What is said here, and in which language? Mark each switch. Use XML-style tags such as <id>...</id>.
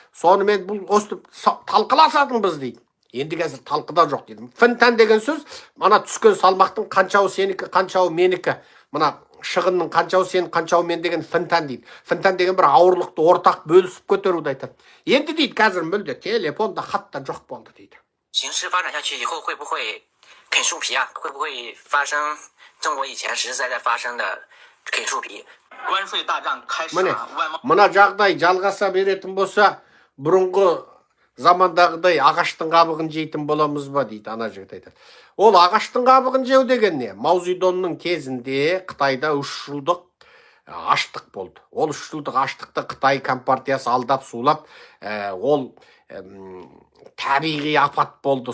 <kk>Сонымен бұл өстіп талқыласатынбыз дейді. Енді қазір талқыда жоқ дейді. Фінтан деген сөз, мана түскен салмақтың қаншауы сенікі, қаншауы менікі. Мына шығынның қаншауы сен, қаншауы мен деген фінтан дейді. Фінтан деген бір ауырлықты ортақ бөлісіп көтеруді айтады. Енді дейді қазір мүлде телефонда, хатта жоқ болды дейді.</kk> <zh>形势发展下去以后会不会啃树皮啊？会不会发生中国以前实实在在发生的 关税大战开始了。</zh> <kk>Мына жағдай жалғаса беретін болса, бұрынғы замандағыдай ағаштың қабығын жейтін боламыз ба дейді ана жігіт айтады. Ол ағаштың қабығын жеу деген не? Мао Цзедунның кезінде Қытайда 3 жылдық аштық болды. Ол 3 жылдық аштықты Қытай компартиясы алдап сулап, ол табиғи апат болды.</kk>